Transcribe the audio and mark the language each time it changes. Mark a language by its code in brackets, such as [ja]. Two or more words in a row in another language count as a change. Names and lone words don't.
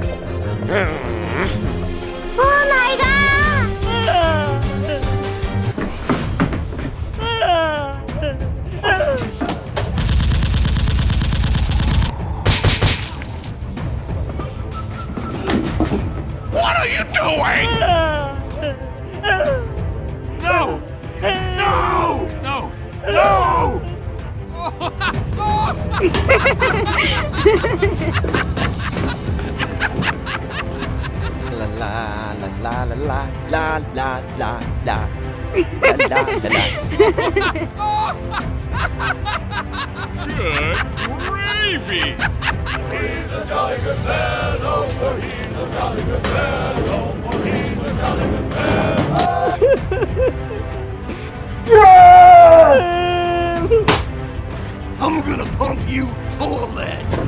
[en] Oh my god! What are you doing? No! No! No! No! La la la la la la la la la la la la. Good gravy. He's a jolly good fellow, for he's a jolly good fellow, for he's a jolly good fellow. I'm gonna pump you full of lead.